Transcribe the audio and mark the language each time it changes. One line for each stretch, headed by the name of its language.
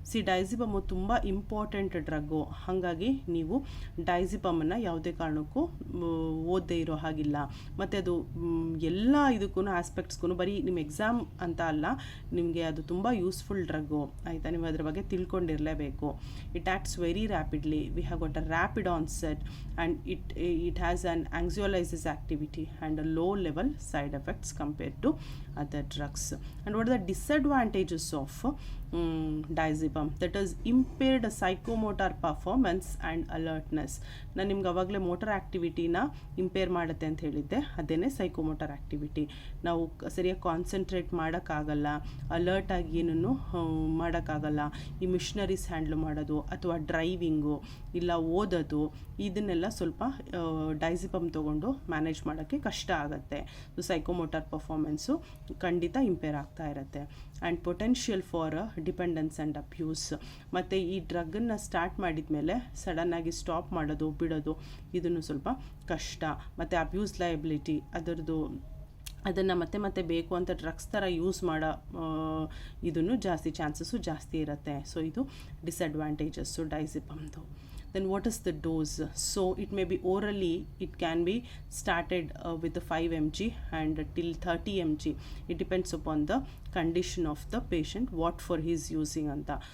Kannada: ಡೈಜಿಪಮ್ಮು ತುಂಬ important drug. ಹಾಗಾಗಿ ನೀವು ಡೈಜಿಪಮನ್ನು ಯಾವುದೇ ಕಾರಣಕ್ಕೂ ಓದದೇ ಇರೋ ಹಾಗಿಲ್ಲ. ಮತ್ತು ಅದು ಎಲ್ಲ ಇದಕ್ಕೂ ಆಸ್ಪೆಕ್ಟ್ಸ್ಗೂ, ಬರೀ ನಿಮ್ಮ ಎಕ್ಸಾಮ್ ಅಂತ ಅಲ್ಲ, ನಿಮಗೆ ಅದು ತುಂಬ ಯೂಸ್ಫುಲ್ ಡ್ರಗ್ಗು, ಆಯಿತಾ. ನೀವು ಅದ್ರ ಬಗ್ಗೆ ತಿಳ್ಕೊಂಡಿರಲೇಬೇಕು.
English: It acts very rapidly. We have got a rapid onset and it has an anxiolysis activity and a low level side effects compared to other drugs. And what are the disadvantages of diazepam? That is impaired psychomotor performance and alertness.
Kannada: ನಾನು ನಿಮ್ಗೆ ಅವಾಗಲೇ motor ಆ್ಯಕ್ಟಿವಿಟಿನ ಇಂಪೇರ್ ಮಾಡುತ್ತೆ ಅಂತ ಹೇಳಿದ್ದೆ, ಅದೇನೇ ಸೈಕೋಮೋಟಾರ್ activity. ನಾವು ಸರಿಯಾಗಿ concentrate ಮಾಡೋಕ್ಕಾಗಲ್ಲ, ಅಲರ್ಟಾಗಿ ಏನೂ ಮಾಡೋಕ್ಕಾಗಲ್ಲ. ಈ ಮಿಷನರೀಸ್ ಹ್ಯಾಂಡ್ಲ್ ಮಾಡೋದು ಅಥವಾ ಡ್ರೈವಿಂಗು ಇಲ್ಲ ಓದೋದು, ಇದನ್ನೆಲ್ಲ ಸ್ವಲ್ಪ ಡೈಜಿಪಮ್ ತೊಗೊಂಡು ಮ್ಯಾನೇಜ್ ಮಾಡೋಕ್ಕೆ ಕಷ್ಟ ಆಗುತ್ತೆ. ಸೈಕೋಮೋಟಾರ್ ಪರ್ಫಾರ್ಮೆನ್ಸು ಖಂಡಿತ ಇಂಪೇರ್ ಆಗ್ತಾ ಇರುತ್ತೆ.
English: And potential for dependence and abuse.
Kannada: ಮತ್ತು ಈ ಡ್ರಗ್ಗನ್ನು ಸ್ಟಾರ್ಟ್ ಮಾಡಿದ ಮೇಲೆ ಸಡನ್ನಾಗಿ ಸ್ಟಾಪ್ ಮಾಡೋದು, ಬಿಡೋದು ಇದನ್ನು ಸ್ವಲ್ಪ ಕಷ್ಟ. ಮತ್ತು ಅಬ್ಯೂಸ್ ಲಯಬಿಲಿಟಿ, ಅದರದ್ದು ಅದನ್ನು ಮತ್ತೆ ಮತ್ತೆ ಬೇಕು ಅಂತ ಡ್ರಗ್ಸ್ ಥರ ಯೂಸ್ ಮಾಡೋ ಇದನ್ನು ಜಾಸ್ತಿ ಚಾನ್ಸಸ್ಸು ಜಾಸ್ತಿ ಇರುತ್ತೆ. ಸೊ ಇದು ಡಿಸಡ್ವಾಂಟೇಜಸ್ಸು ಡೈಸಿಪಮ್ದು.
English: Then what is the dose? So it may be orally, it can be started with the 5 mg and till 30 mg. It depends upon the condition of the patient, what for he is using ಅಂತ.